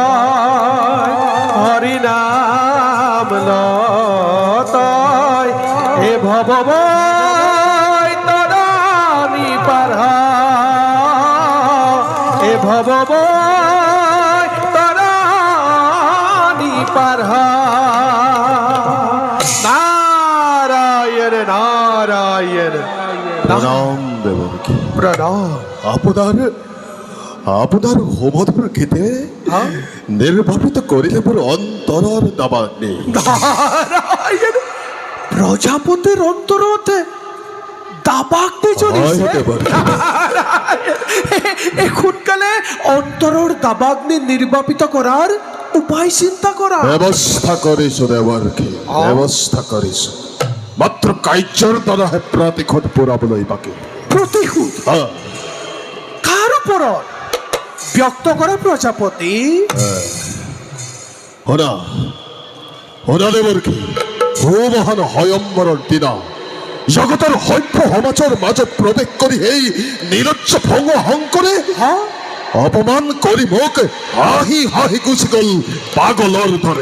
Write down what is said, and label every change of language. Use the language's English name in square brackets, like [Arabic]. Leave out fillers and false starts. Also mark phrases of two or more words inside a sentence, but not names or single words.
[Assamese] হরি নাম লতয় হে ভব তরানি পারহা হে ভব তরানি পারহা নারায়ণ নারায়ণ প্রণাম দেবকী প্রণাম আপোনাৰ হোমধুৰ গীতে নিৰ্বাপিত কৰিলে মোৰ অন্তৰৰ দাবাগ্নি নারায়ণ প্রজাপতির অন্তরতে দাবাগ্নি জ্বলিছে এখনকালে অন্তরর দাবাগ্নি নির্বাপিত করার উপায় চিন্তা করা ব্যৱস্থা কৰিছো দেৱকী ব্যৱস্থা কৰিছো মাত্ৰ কাৰ্যৰ দ্বাৰাহে প্ৰতিশোধ পুৰাবলৈ বাকী প্রতিশোধ কার উপরত ব্যক্ত করে প্রজাপতি শুনা দেৱকী ভূমহান স্বয়ম্বৰৰ দিনা জগতৰ সভ্য সমাজৰ মাজত প্ৰৱেশ কৰি সেই নিৰজ্জ ভংগ শংকৰে হ্যাঁ অপমান কৰি মোক হাঁহি হাঁহি গুচি গ'ল পাগলৰ দৰে